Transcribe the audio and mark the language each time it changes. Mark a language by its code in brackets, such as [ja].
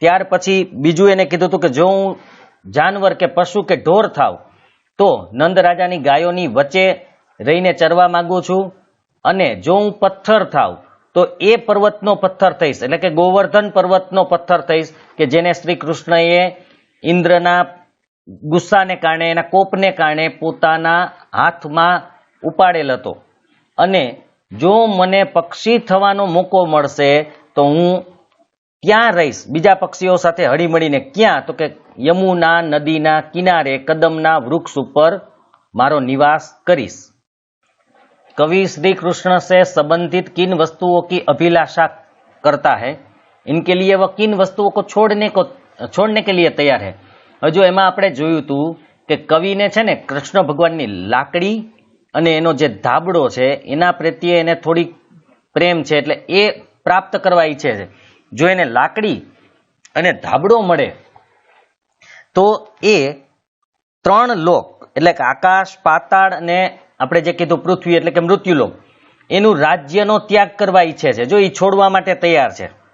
[gu] ત્યાર પછી બીજું એને કીધું હતું કે જો હું જાનવર કે પશુ કે ઢોર થાવ તો નંદ રાજાની ગાયોની વચ્ચે રહીને ચરવા માંગુ છું, અને જો હું પથ્થર થાવ તો એ પર્વતનો પથ્થર થઈશ એટલે કે ગોવર્ધન પર્વતનો પથ્થર થઈશ કે જેને શ્રી કૃષ્ણએ ઇન્દ્રના ગુસ્સાને કારણે એના કોપને કારણે પોતાના હાથમાં ઉપાડેલ હતો। અને જો મને પક્ષી થવાનો મોકો મળશે તો હું ક્યાં રહીશ બીજા પક્ષીઓ સાથે હળી મળીને? ક્યાં? તો કે યમુના નદીના કિનારે કદમના વૃક્ષ ઉપર મારો નિવાસ કરીશ। [hi] कवि श्री कृष्ण से संबंधित किन वस्तुओं की अभिलाषा करता है? इनके लिए वह किन वस्तुओं को छोड़ने के लिए तैयार है? [gu] હવે જો એમાં આપણે જોયું હતું કે કવિને છે ને કૃષ્ણ ભગવાનની લાકડી અને એનો જે ધાબળો છે એના પ્રત્યે એને થોડી પ્રેમ છે, એટલે એ પ્રાપ્ત કરવા ઈચ્છે છે। જો એને લાકડી અને ધાબળો મળે તો એ 3 લોક એટલે કે આકાશ, પાતાળ અને આપણે જે કીધું પૃથ્વી એટલે કે મૃત્યુલોક, એનું રાજ્યનો ત્યાગ કરવા ઈચ્છે છે, જો એ છોડવા માટે તૈયાર છે।